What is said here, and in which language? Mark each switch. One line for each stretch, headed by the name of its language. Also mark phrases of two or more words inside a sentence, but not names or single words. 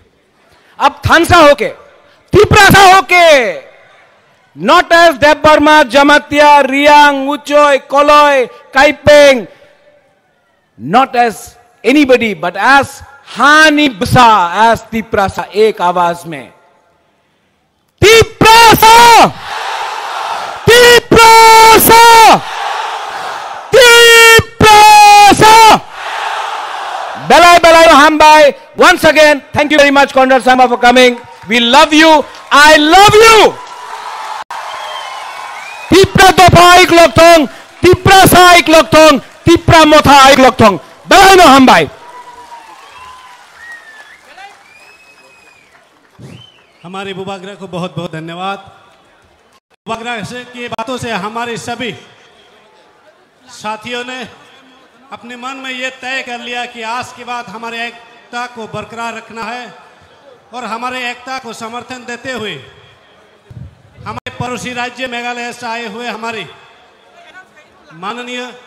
Hindi: अब थानसा होके, तीपरा सा होके,
English: not as
Hindi: देव बर्मा, जमातिया, रियांग, उचोय, कोलोय, काइपेंग,
English: not as anybody but as
Hindi: हानी बसा, एज तीपरा सा, एक आवाज में तीपरा सा, तीपरा सा, तीपरा सा।
Kok Borok: Belai belai hambai.
English: Once again, thank you very much, Conrad Sama, for coming. We love you. I love you.
Kok Borok: Tipra dopa ik lokthong, tipra sa ik lokthong, tipra motha ik lokthong. Belai no hambai.
Hindi: हमारे बुबाग्रा को बहुत बहुत धन्यवाद। बुबाग्रा से की बातों से हमारे सभी साथियों ने अपने मन में ये तय कर लिया कि आज के बाद हमारे एकता को बरकरार रखना है और हमारे एकता को समर्थन देते हुए हमारे पड़ोसी राज्य मेघालय से आए हुए हमारे माननीय